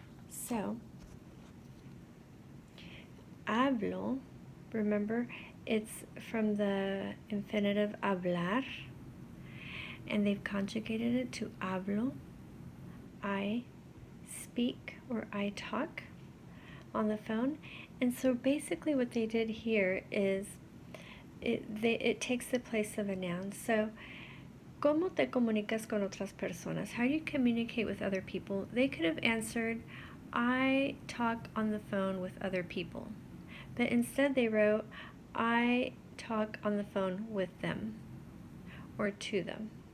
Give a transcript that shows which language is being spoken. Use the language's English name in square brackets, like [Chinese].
[English] So, hablo, remember, it's from the infinitive hablar, and they've conjugated it to hablo. I speak or I talk on the phone. And so basically what they did here is it takes the place of a noun. So, [Spanish] ¿Cómo te comunicas con otras personas? [English] How do you communicate with other people? They could have answered, I talk on the phone with other people. But instead they wrote, I talk on the phone with them or to them.